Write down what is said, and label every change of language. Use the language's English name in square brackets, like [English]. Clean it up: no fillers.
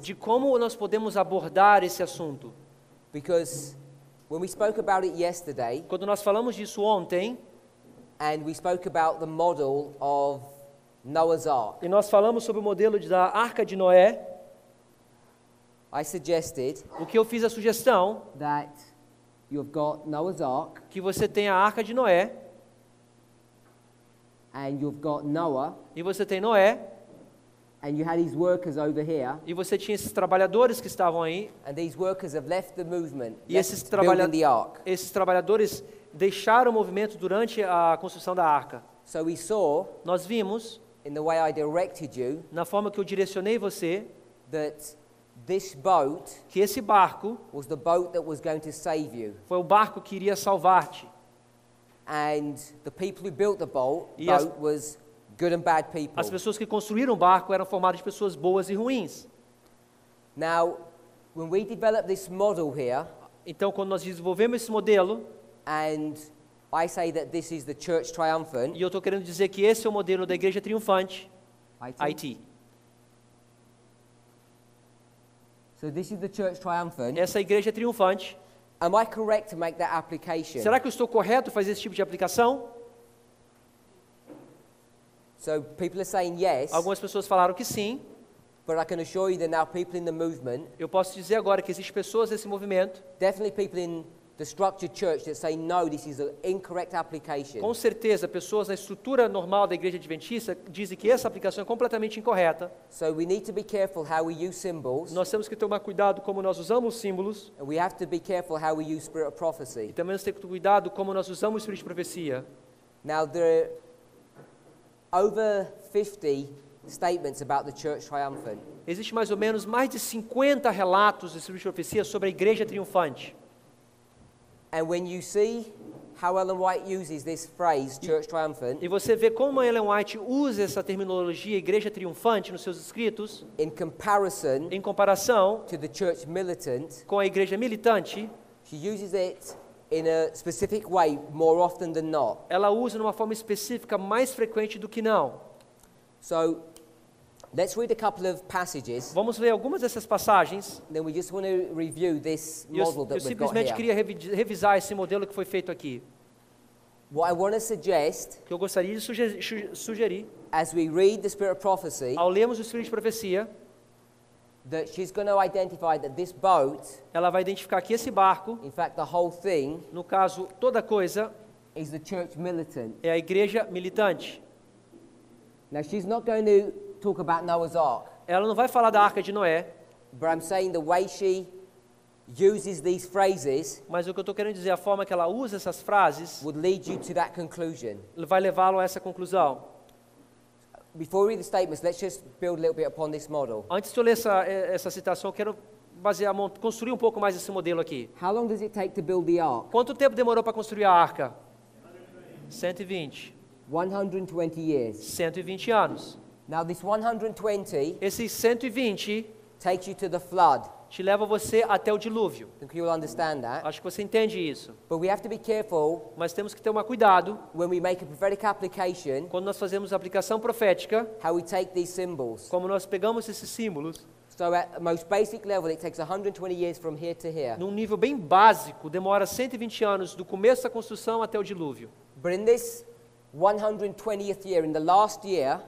[Portuguese] de como nós podemos abordar esse assunto. [English] Because when we spoke about it yesterday, [Portuguese] Quando nós falamos disso ontem, [English] and we spoke about the model of Noah's Ark, [Portuguese] e nós falamos sobre o modelo da Arca de Noé, [English] I suggested [Portuguese] o que eu fiz a sugestão [English] that you've got Noah's Ark, [Portuguese] que você tem a Arca de Noé, [English] and you've got Noah, [Portuguese] e você tem Noé, [English] and you had his workers over here, [Portuguese] e você tinha esses trabalhadores que estavam aí, [English] and these workers have left the movement, [Portuguese] e esses, [English] left building the ark. [Portuguese] esses trabalhadores deixaram o movimento durante a construção da Arca. [English] So we saw, [Portuguese] Nós vimos, [English] in the way I directed you, [Portuguese] na forma que eu direcionei você, [English] that this boat [Portuguese] que esse barco [English] was the boat that was going to save you. [Portuguese] foi o barco que iria salvar-te. [English] And the people who built the boat [Portuguese] E as- [English] was good and bad people. [Portuguese] As pessoas que construíram o barco eram formadas de pessoas boas e ruins. [English] Now, when we develop this model here, [Portuguese] Então, quando nós desenvolvemos esse modelo, [English] and I say that this is the church triumphant, [Portuguese] e eu estou querendo dizer que esse é o modelo da igreja triunfante, IT. [English] So this is the church triumphant. [Portuguese] Essa igreja triunfante. [English] Am I correct to make that application? [Portuguese] Será que eu estou correto em fazer esse tipo de aplicação? [English] So people are saying yes, [Portuguese] Algumas pessoas falaram que sim. [English] but I can assure you that now people in the movement, [Portuguese] Eu posso dizer agora que existem pessoas nesse movimento, [English] definitely people in the structured church that say no, this is an incorrect application. [Portuguese] com certeza, pessoas na estrutura normal da igreja adventista dizem que essa aplicação é completamente incorreta. [English] So we need to be careful how we use symbols, [Portuguese] Nós temos que tomar cuidado como nós usamos os símbolos, [English] and we have to be careful how we use spirit of [Portuguese] e [English] prophecy. [Portuguese] também nós temos que ter cuidado como nós usamos o espírito de profecia. [English] Now there are over 50 statements about the church triumphant. [Portuguese] Existe mais ou menos mais de 50 relatos do espírito de profecia sobre a igreja triunfante. [English] And when you see how Ellen White uses this phrase, church triumphant, [Portuguese] E você vê como Ellen White usa essa terminologia igreja triunfante nos seus escritos, [English] in comparison [Portuguese] em comparação [English] to the church militant. [Portuguese] com a igreja militante. [English] She uses it in a specific way more often than not. [Portuguese] Ela usa de uma forma específica mais frequente do que não. [English] So let's read a couple of passages, [Portuguese] Vamos ler algumas dessas passagens. [English] then we just want to review this [Portuguese] E eu [English] model that we've got [Portuguese] simplesmente [English] here. [Portuguese] queria revisar esse modelo que foi feito aqui. [English] What I want to suggest, [Portuguese] Que eu gostaria de sugerir, [English] as we read the Spirit of Prophecy, [Portuguese] ao lermos o Espírito de Profecia, [English] that she's going to identify that this boat, [Portuguese] ela vai identificar que esse barco, [English] in fact the whole thing, [Portuguese] no caso, toda coisa, [English] is the church militant. [Portuguese] é a igreja militante. [English] Now she's not going to talk about Noah's Ark, [Portuguese] Ela não vai falar da Arca de Noé, [English] but I'm saying the way she uses these phrases [Portuguese] mas o que eu estou querendo dizer, a forma que ela usa essas frases, [English] would lead you to that conclusion. [Portuguese] vai levá-lo a essa conclusão. [English] Before we read the statements, let's just build a little bit upon this model. [Portuguese] Antes de eu ler essa citação, eu quero construir um pouco mais esse modelo aqui. [English] How long does it take to build the ark? [Portuguese] Quanto tempo demorou para construir a arca? [English] 120. 120 years. [Portuguese] 120 anos. [English] Now this 120 [Portuguese] Esses 120 [English] takes you to the flood. [Portuguese] te leva você até o dilúvio. [English] I think you'll understand that. [Portuguese] Acho que você entende isso. [English] But we have to be careful [Portuguese] Mas temos que ter um cuidado [English] when we make a prophetic application, [Portuguese] quando nós fazemos a aplicação profética, [English] how we take these symbols. [Portuguese] como nós pegamos esses símbolos, [English] So at the most basic level, it takes 120 years from here to here. [Portuguese] num nível bem básico, demora 120 anos do começo da construção até o dilúvio. [English] But in this 120th year, in the last year,